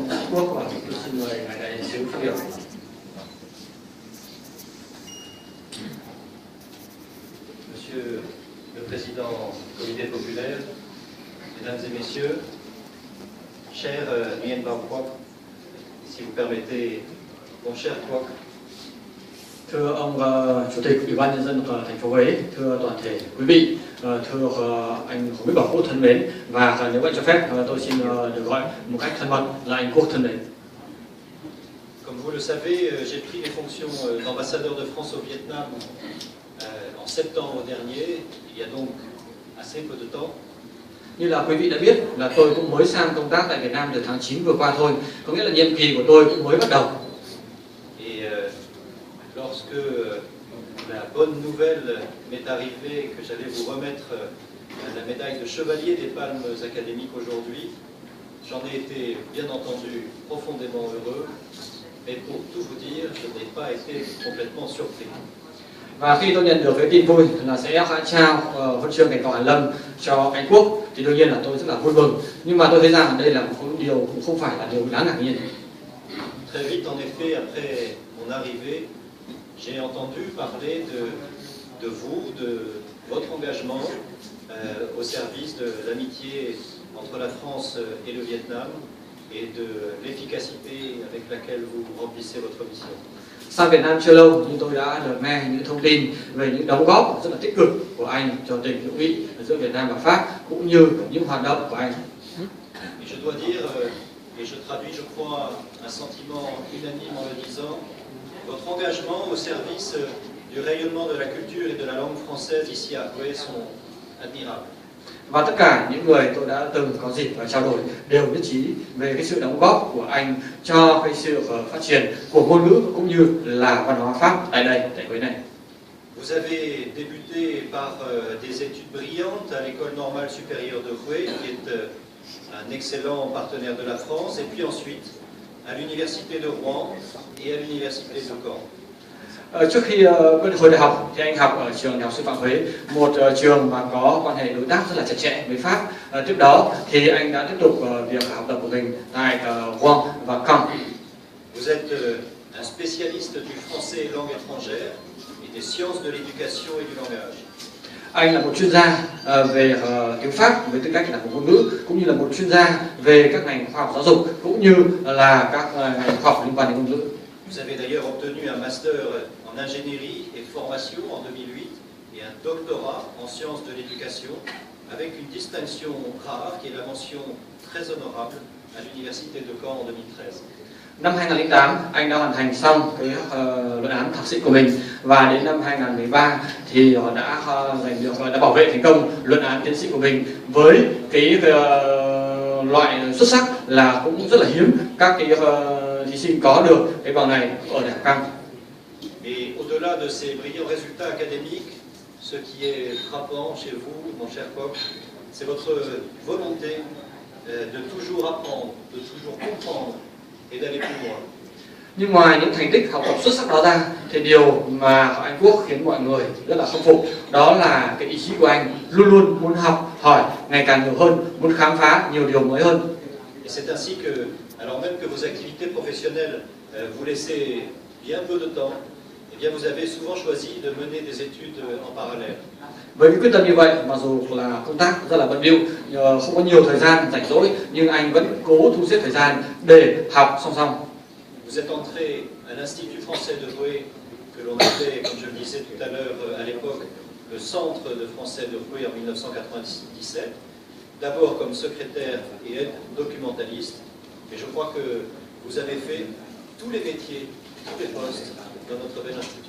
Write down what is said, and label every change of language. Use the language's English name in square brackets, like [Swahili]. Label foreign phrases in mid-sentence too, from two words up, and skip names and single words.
[Vietnamese] Quốc và tôi xin mời ngài đại sứ phát biểu. [French] Monsieur le Président du Comité populaire, Mesdames et Messieurs, cher Nguyen Bao Quoc, si vous permettez, mon cher Quoc. [Vietnamese] Thưa ông Chủ tịch Ủy ban Nhân dân thành phố Huế, thưa toàn thể quý vị, thưa anh Hồ Mỹ Bảo Quốc thân mến, và nếu bạn cho phép tôi xin được gọi một cách thân mật là anh Quốc thân mến. [French] Comme vous le savez, j'ai pris les fonctions d'ambassadeur de France au Vietnam en septembre dernier, il y a donc assez peu de temps. [Vietnamese] Như là quý vị đã biết là tôi cũng mới sang công tác tại Việt Nam từ tháng 9 vừa qua thôi, có nghĩa là nhiệm kỳ của tôi cũng mới bắt đầu. [French] Et lorsque la bonne nouvelle m'est arrivée que j'allais vous remettre la médaille de chevalier des Palmes académiques aujourd'hui, j'en ai été bien entendu profondément heureux, mais pour tout vous dire, je n'ai pas été complètement surpris. [Vietnamese] Và khi tôi nhận được cái tin vui là sẽ trao huân chương Cảnh Cỏ Hàn Lâm cho anh Quốc thì đương nhiên là tôi rất là vui mừng, nhưng mà tôi thấy rằng đây là một điều cũng không phải là điều đáng ngạc nhiên. [French] Très vite, en effet, après mon arrivée, j'ai entendu parler de vous, de votre engagement au service de l'amitié entre la France et le Vietnam et de l'efficacité avec laquelle vous remplissez votre mission. [Vietnamese] Sang Việt Nam chưa lâu nhưng tôi đã được nghe những thông tin về những đóng góp rất là tích cực của anh cho tình hữu nghị giữa Việt Nam và Pháp cũng như những hoạt động của anh. [French] Et je dois dire, et je traduis, je crois, un sentiment unanime en le disant, votre engagement au service du rayonnement de la culture et de la langue française ici à Huế sont admirables. [Vietnamese] Và tất cả những người tôi đã từng có dịp trao đổi đều nhất trí về cái sự đóng góp của anh cho cái sự phát triển của ngôn ngữ cũng như là văn hóa Pháp tại đây, tại Huế này. [French] Vous avez débuté par des études brillantes à l'École normale supérieure de Huế, qui est un excellent partenaire de la France, et puis ensuite à l'Université de Rouen et à l'Université de Caen. [Vietnamese] Trước khi hồi đại học thì anh học ở trường Đại học Sư phạm Huế, một trường mà có quan hệ đối tác rất là chặt chẽ với Pháp. Tiếp đó thì anh đã tiếp tục việc học tập của mình tại Rouen và Caen. [French] Vous êtes un spécialiste du français et langue étrangère et des sciences de l'éducation et du langage. [Vietnamese] Anh là một chuyên gia về tiếng Pháp với tư cách là một ngôn ngữ, cũng như là một chuyên gia về các ngành khoa học giáo dục cũng như là các ngành khoa học liên quan đến ngôn ngữ. [French] Vous avez d'ailleurs obtenu un master en ingénierie et formation en 2008 et un doctorat en sciences de l'éducation avec une distinction rare qui est la mention très honorable à l'Université de Caen en 2013. [Vietnamese] Năm 2008, anh đã hoàn thành xong cái luận án thạc sĩ của mình và đến năm 2013 thì đã giành được đã bảo vệ thành công luận án tiến sĩ của mình với cái loại xuất sắc là cũng rất là hiếm các cái thí sinh có được cái bằng này ở Đại học Caen. [French] Et au-delà de ces brillants résultats académiques, ce qui est frappant chez vous, mon cher Quoc, c'est votre volonté de toujours apprendre, de toujours comprendre et d'aller plus loin. [Vietnamese] Nhưng ngoài những thành tích học tập xuất sắc đó ra thì điều mà anh Quốc khiến mọi người rất là khâm phục đó là cái ý chí của anh luôn luôn muốn học hỏi ngày càng nhiều hơn, muốn khám phá nhiều điều mới hơn. [French] Et c'est ainsi que, alors même que vos activités professionnelles vous laissez bien peu de temps, eh bien vous avez souvent choisi de mener des études en parallèle. [Vietnamese] Với cái quyết tâm như vậy, mặc dù là công tác rất là bận bịu, không có nhiều thời gian rảnh rỗi, nhưng anh vẫn cố thu xếp thời gian để học song song. [French] Vous êtes entré à l'Institut français de Huế, que l'on appelait, comme je le disais tout à l'heure à l'époque, le Centre de français de Huế en 1997, d'abord comme secrétaire et aide documentaliste, et je crois que vous avez fait tous les métiers, tous les postes dans notre bel institut.